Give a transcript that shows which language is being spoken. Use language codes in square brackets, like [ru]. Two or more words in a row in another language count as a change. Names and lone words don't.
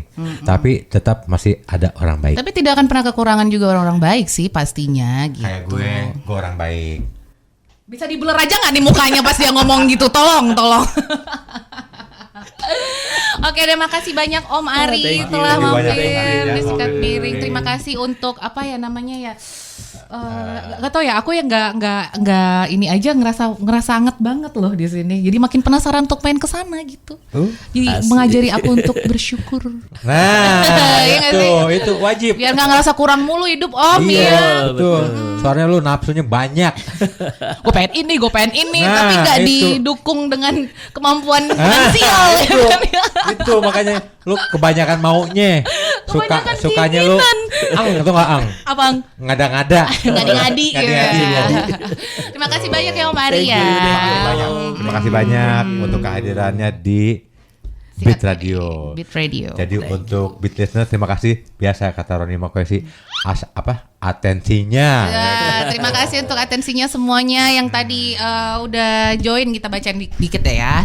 [id] Tapi tetap masih ada orang baik. Tapi tidak akan pernah kekurangan juga orang-orang baik sih pastinya gitu. Kayak gue orang baik. Bisa di blur aja nggak nih mukanya pas dia ngomong gitu, tolong. Oke, terima kasih banyak Om Ari [en] Thank you. [id] telah [en] Thank you banyak, [id] mampir [en] thank you. [id] di Sikat Miring. Terima kasih untuk apa ya namanya ya? Gak tau ya, aku yang nggak ini aja ngerasa anget banget loh di sini. Jadi makin penasaran untuk main ke sana gitu. Jadi asik. mengajari aku untuk bersyukur. Nah, Iya nggak sih? itu wajib. Biar nggak ngerasa kurang mulu hidup Om ya. Iya, betul. Soalnya lu nafsunya banyak. Gue pengen ini, Nah, tapi nggak itu. didukung dengan kemampuan finansial. ya itu, kan ya. itu makanya lu kebanyakan maunya. Kebanyakan Sukanya lu ang atau nggak ang? Abang Ngada-ngada. ngadi-ngadi gitu. Ngadi-ngadi. Terima kasih banyak ya Om Ari Thank ya. you. Terima kasih banyak untuk kehadirannya di Beat Radio. Beat Radio. Jadi untuk Beat Listeners terima kasih, biasa kata Roni Mokoesi atensinya. Ya, terima kasih untuk atensinya semuanya yang tadi udah join, kita bacain dikit ya.